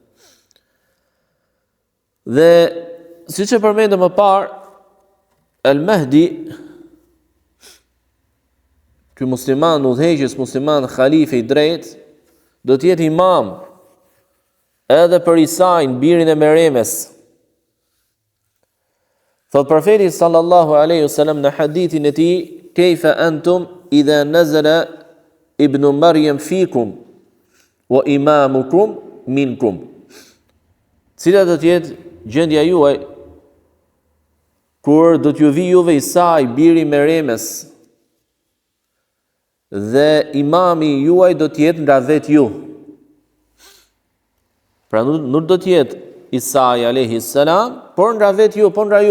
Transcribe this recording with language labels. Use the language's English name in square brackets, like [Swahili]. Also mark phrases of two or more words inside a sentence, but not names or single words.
[Albanian] Dhe siç e përmendëm më parë, Al-Mahdi, ky musliman udhëheqës, musliman khalife i drejtë, do të jetë imam edhe për Isain, birin e Meremes. Thot profeti [Arabic] صلى الله عليه وسلم [Albanian] në hadithin e tij, [Arabic] "كيف أنتم إذا نزل ابن مريم فيكم وإمامكم منكم?" [Albanian] Cila do të jetë gjendja juaj kur do t'ju vi juve Isai, biri i Meremes, dhe imami juaj do t'jetë nga vetë ju. Pra nuk do t'jetë Isai [Arabic] عليه السلام, [Albanian] por nga vetë ju, por nga ju.